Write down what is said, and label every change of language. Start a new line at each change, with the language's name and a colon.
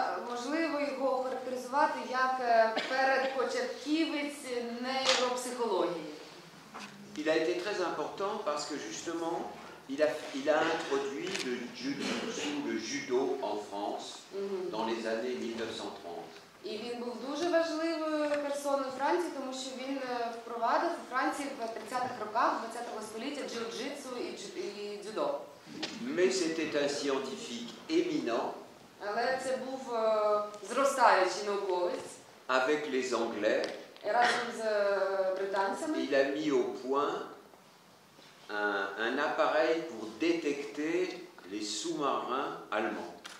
Ukrainian: Можливо його охарактеризувати як передпочатківець нейропсихології.
French: Il a été très important parce que justement, il a introduit le judo en France dans les années 1930.
Ukrainian: І він був дуже важливою персоною Франції, тому що він впровадив у Франції в 30-х роках ХХ століття джиу-джитсу і дзюдо.
French: Mais c'était un scientifique éminent.
Ukrainian: Але це був зростаючий науковець.
French: Avec les Anglais,
Ukrainian: разом з британцями.
French: Il a mis au point un appareil pour détecter les sous-marins allemands.